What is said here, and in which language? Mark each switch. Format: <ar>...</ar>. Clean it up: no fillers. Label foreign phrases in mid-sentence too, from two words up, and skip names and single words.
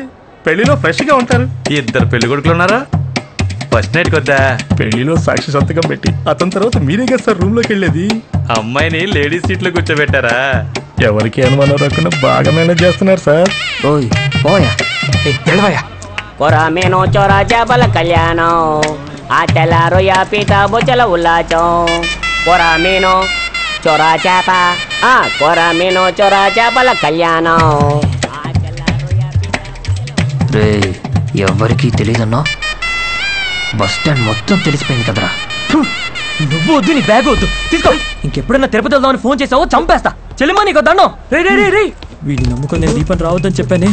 <te>పెళ్లిలో ఫ్రెష్ గా ఉంటారు. 2 పెళ్లి కొడుకులు ఉన్నారా?</te> <en>first night</en> <te>కొద్దా పెళ్లిలో సాక్షి సంతకం పెట్టి అతని తర్వాత మీరే కదా సార్ రూమ్ లోకి వెళ్ళేది. అమ్మాయిని</te> <en>ladies seat</en> <te>లో కూర్చోబెట్టారా? ఎవరికి అనుమానం రాకుండా బాగా మేనేజ్ చేస్తున్నారు సార్. ఓయ్ పోయా, వెళ్ళవయ్యా. Porameno chora jabal kalyano, atela roya pita bochala ulacho. Porameno chora japa, porameno chora jabal kalyano. రే, ఎవరికి తెలియదన్నా?</te> <en>bus stand</en> <te>మొత్తం తెలిసిపోయింది కదరా. నువ్వు వద్దు, నీ బ్యాగ్ వద్దు, తీసుకో. ఇంకెప్పుడన్నా తిరుపతి వెళ్దామని ఫోన్ చేసావో చంపేస్తా. చెల్లిమా నీకు దండం. రే రే రే రే, వీడిని నమ్ముకొని నేను దీపం రావద్దని చెప్పానే.</te>